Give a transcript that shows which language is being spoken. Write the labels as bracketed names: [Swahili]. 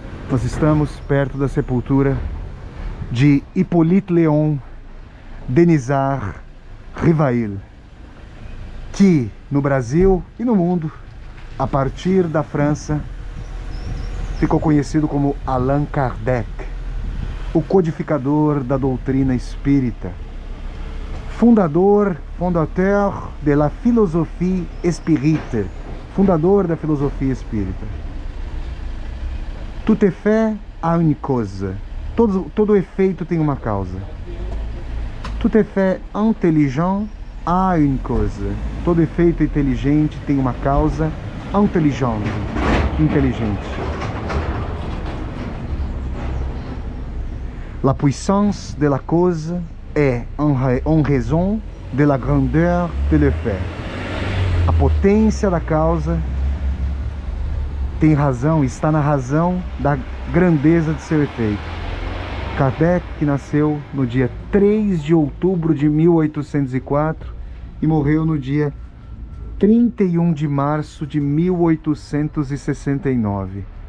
[Portuguese] Nós estamos perto da sepultura de Hippolyte Léon Denisard Rivail, que no Brasil e no mundo, a partir da França, ficou conhecido como Allan Kardec, o codificador da doutrina espírita, fondateur de la philosophie spirite, fundador da filosofia espírita. [French] Tout effet a une cause. [Portuguese] Todo efeito tem uma causa. [French] Tout effet intelligent a une cause. [Portuguese] Todo efeito inteligente tem uma causa. Intelligent, inteligente. [French] La puissance de la cause est en raison de la grandeur de l'effet. [Portuguese] A potência da causa tem razão, está na razão da grandeza de seu efeito. Kardec, que nasceu no dia 3 de outubro de 1804 e morreu no dia 31 de março de 1869.